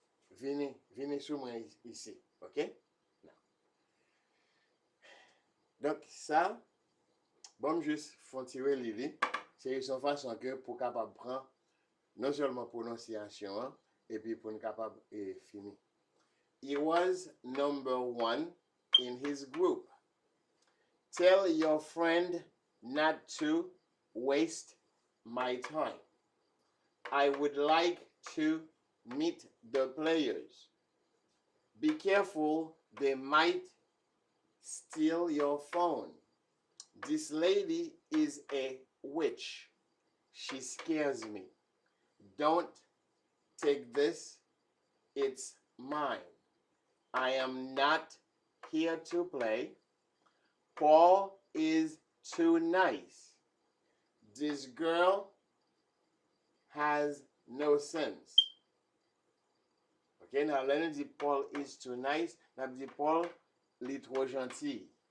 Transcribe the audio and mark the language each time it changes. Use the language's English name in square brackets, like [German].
[French] Venez sur moi ici, ok. Now. Donc, ça, bon, juste faut tirer l'idée. C'est une façon que pour capable prendre non seulement prononciation, et puis pour être capable de finir. [English] He was number 1 in his group. Tell your friend not to waste my time. I would like to meet the players. Be careful, they might steal your phone. This lady is a witch. She scares me. Don't take this, it's mine. I am not here to play. Paul is too nice. This girl has no sense. Ok, now let me say Paul is too nice. [French] Now dit Paul est trop gentil.